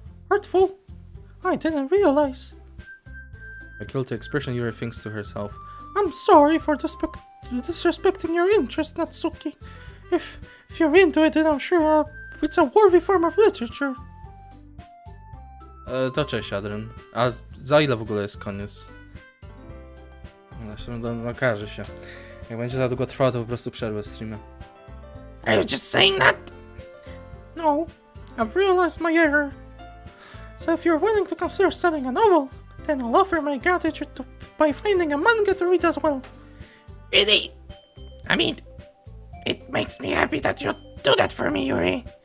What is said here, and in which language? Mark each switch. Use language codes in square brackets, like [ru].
[en] Hurtful? I didn't realize. A guilty expression, Yuri thinks to herself. I'm sorry for disrespecting your interest, Natsuki. If you're into it, then I'm sure it's a worthy form of literature. [pl] To cześć, Adrian. A za ile w ogóle jest koniec? Zresztą okaże się. Jak będzie za długo trwało, to po prostu przerwę streamę. [en] Are you just saying that? No, I've realized my error. So if you're willing to consider studying a novel, then I'll offer my gratitude by finding a manga to read as well. Really? I mean, it makes me happy that you do that for me, Yuri.